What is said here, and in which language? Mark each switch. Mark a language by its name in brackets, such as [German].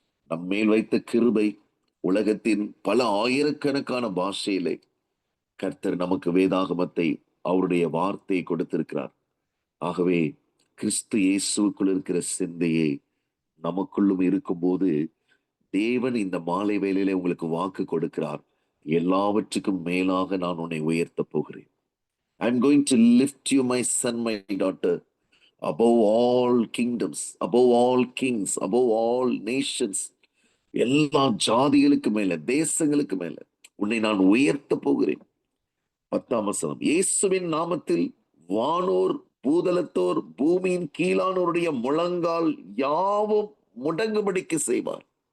[Tamil] நம்மேல் வைத்த கிருபை, உலகத்தின் பல ஆயிரக்கணக்கான பாஷையிலே கர்த்தர் நமக்கு வேதாகமத்தை, அவருடைய வார்த்தையை கொடுத்திருக்கிறார். ஆகவே கிறிஸ்து இயேசுக்குள் இருக்கிற சிந்தையே நமக்குள்ளும் இருக்கும்போது தேவன் இந்த மாலை வேளையிலே உங்களுக்கு வாக்கு கொடுக்கிறார். எல்லாவற்றுக்கும் மேலாக நான் உன்னை உயர்த்த போகிறேன். [English] I'm going to lift you, my son, my daughter, above all kingdoms, above all kings, above all nations. [Tamil] எல்லா ஜாதிகளுக்கு மேல, தேசங்களுக்கு மேல உன்னை நான் உயர்த்த போகிறேன். 10ஆம் வசனம், இயேசுவின் நாமத்தில் வானோர், பூதலத்தோர், பூமியின் கீழானோருடைய முழங்கால் யாவும் முடங்குபடிக்கு செய்வார்.